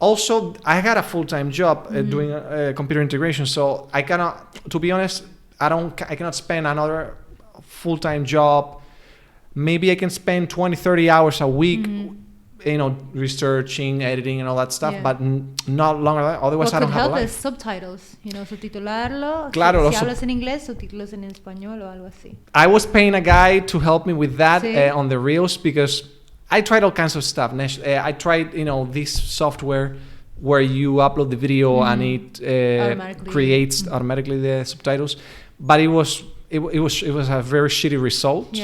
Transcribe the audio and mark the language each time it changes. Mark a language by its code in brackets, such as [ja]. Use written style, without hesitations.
[en] Also, I got a full-time job doing computer integration, so I cannot, to be honest, I cannot spend another full-time job. Maybe I can spend 20-30 hours a week researching, editing and all that stuff, but not longer than that. Otherwise, I don't have a life. What could help is subtitles, subtitularlo. [es] Claro, si hablas en inglés, subtítulos en español o algo así. [en] I was paying a guy to help me with that on the reels because I tried all kinds of stuff. I tried, this software where you upload the video and it creates automatically the subtitles, but it was a very shitty result.